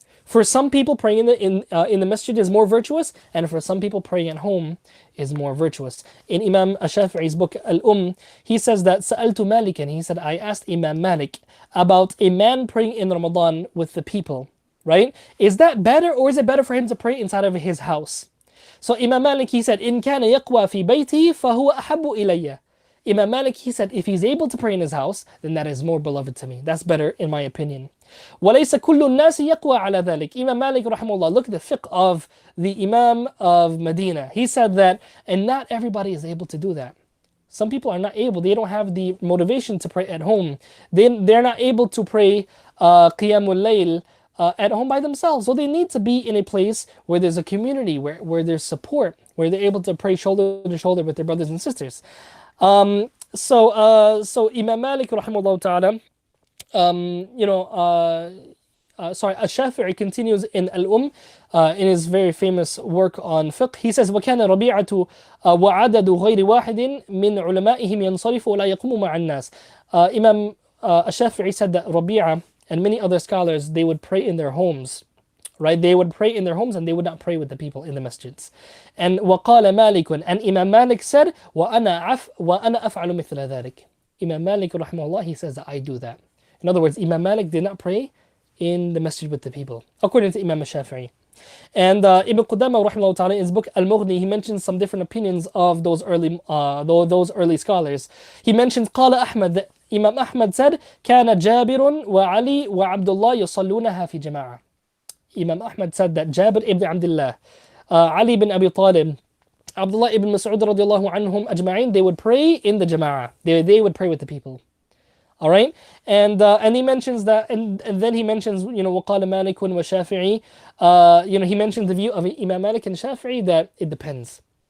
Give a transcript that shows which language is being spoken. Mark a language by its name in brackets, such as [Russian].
[English] For some people, praying in the masjid is more virtuous, and for some people, praying at home is more virtuous. In Imam Shafi'i's book he says that [Arabic] سألت مالكا, [English] he said, I asked Imam Malik about a man praying in Ramadan with the people. Right? Is that better, or is it better for him to pray inside of his house? So Imam Malik, he said, [Arabic] إن كان يقوى في بيته فهو أحب إلي. [English] Imam Malik, he said, if he's able to pray in his house, then that is more beloved to me. That's better in my opinion. [Arabic] وَلَيْسَ كُلُّ النَّاسِ يَقْوَى عَلَى ذَلِكَ. [English] Imam Malik, rahimahullah, look at the fiqh of the Imam of Medina. He said that, and not everybody is able to do that. Some people are not able. They don't have the motivation to pray at home. They're not able to pray Qiyamul Layl at home by themselves. So they need to be in a place where there's a community, where there's support, where they're able to pray shoulder to shoulder with their brothers and sisters. So Imam Malik rahimahullah ta'ala, Al-Shafi'i continues in in his very famous work on fiqh. He says, [Arabic] وَكَانَ رَبِيعَةُ وَعَدَدُ غَيْرِ وَاحِدٍ مِنْ عُلَمَائِهِمْ يَنْصَرِفُ وَلَا يَقُومُ مَعَ النَّاسِ. [English] Imam Al-Shafi'i said that Rabi'a and many other scholars, they would pray in their homes. Right? They would pray in their homes and they would not pray with the people in the masjids. [Arabic] And وَقَالَ مَالِكٌ, [English] and Imam Malik said, [Arabic] وَأَنَا أَفْعَلُ مِثْلَ ذَلِكَ. [English] Imam Malik rahimahullah, he says that I do that. In other words, Imam Malik did not pray in the masjid with the people, according to Imam Shafi'i. And Ibn Qudama rahimahullah ta'ala, in his book Al-Mughni, he mentions some different opinions of those early scholars. He mentions [Arabic] قال أحمد, [English] that Imam Ahmad said, [Arabic] كان جابر وعلي وعبد الله يصلونها في جماعة. [English] Imam Ahmad said that Jabir ibn Abdullah, Ali ibn Abi Talib, Abdullah ibn Mas'ud radiallahu anhum ajma'in, they would pray in the jama'ah. They would pray with the people. All right? And he mentions that, and then he mentions, [Arabic] وَقَالَ مَالِكٌ وَشَافِعِي, [English] he mentions the view of Imam Malik and Shafi'i that it depends.